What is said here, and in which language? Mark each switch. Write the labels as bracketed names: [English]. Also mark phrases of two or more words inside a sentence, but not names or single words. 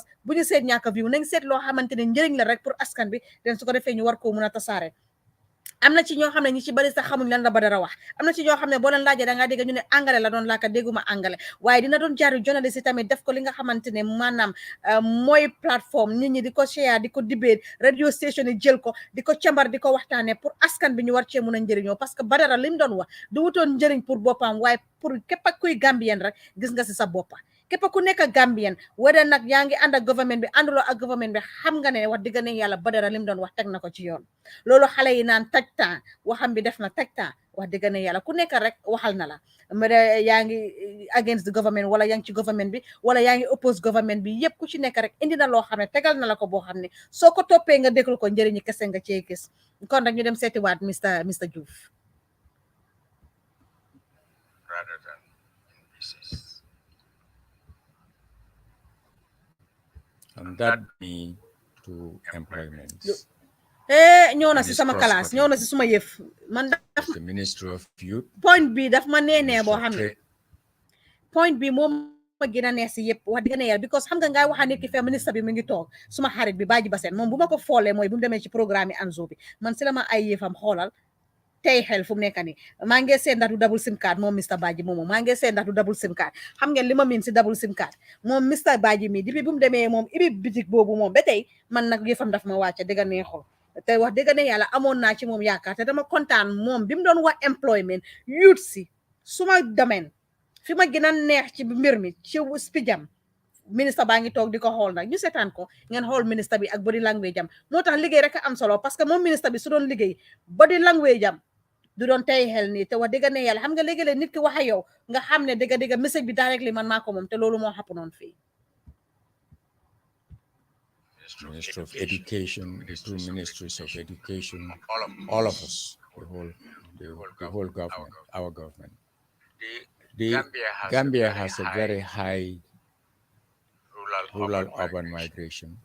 [Wolof] bu ñu seet ñàkk view nañ seet loo xamante ne njëriñ la rek pour askan bi den su ko defee ñu war koo mun a tasaare am na ci ñoo xam ne ñi ci bari sax xamuñ lan la Badara wax am na ci ñoo xam ne boo leen laajee da ngaa dégg ñu ne angale la doon laaka dégguma angale waaye dina doon jaaru journaliste yi tamit def ko li nga xamante ne maanaam mooy plateforme nit ñi di ko share di ko debate [English] radio station [Wolof] yi jël ko di ko càmbar di ko waxtaanee pour askan bi ñu war cee mun a njëriñoo [French] parce que [Wolof] Badara li mu doon wax du wutoon njëriñ pour boppam waaye pour képp ak kuy Gambien rek gis nga si sa boppa képp ku nekk Gambian wala nag yaa ngi ànd ak government bi ànduloo ak government bi xam nga ne wax dëgg ne yàlla Badara lim doon wax teg na ko ci yoon loolu xale yi naan taj temps waxam bi def na taj temps wax dëgg ne yàlla ku nekk rek waxal na la yaa ngi [English] against the government [Wolof] wala yaa ngi ci government bi wala yaa ngi [English] oppose government [Wolof] bi yëpp ku ci nekk rek indi na loo xam ne tegal na la ko boo xam ne soo ko toppee nga déglu ko njëriñi kese nga cee gis kon rek ñu dem seetiwaat Mr Joof. [English] Rather than in pieces. And that me to employment. [Wolof] ñëw na si sama classe ñëw na si suma yëf man daf [English] the Ministry of Youth. [Wolof] point bi daf ma nee boo xam ne point bi moom ma gën a neex si yëpp wax dëgg ne yàlla because xam nga ngay waxa nit ki fe ministre bi mu ngi toog suma xarit bi Badji Bassène moom bu ma ko foolee mooy bu mu demee ci programme yi Anzo bi man si la ma ay yëfam xoolal tey xel fu mu nekk nii maa ngi seet ndax du [English] double sim card [Wolof] moom Mr Badji moomu maa ngi seet ndax du [English] double sim card [Wolof] xam ngeen li ma miin si double sim card moom Mr Badji mi depuis bu mu demee moom ibi bitik boobu moom ba tey man nag yëfam daf ma wàcce dëgg neexul te wax dëgg ne yàlla amoon naa ci moom yaakaar te dama kontaan moom bi mu doon wax [English] employment youth [Wolof] si suma domaine fi ma gën a neex ci mbir mi ci spijam ministre baa ngi toog di ko xool nag ñu seetaan ko ngeen xool ministre bi ak [English] body language [Wolof] am moo tax liggéey rek a am solo [French] parce que [Wolof] moom ministre bi su doon liggéey [English] body language [Wolof] am du doon tey xel nii te wax dëgg ne yàlla xam nga léegi-léeg nit ki wax ak yow nga xam ne dëgg message bi directly man maa ko moom te loolu moo xapp noonu fii. [English] Ministry of Education, the two ministries of education, all of us, the whole government, our government. The Gambia has a very high rural-urban migration.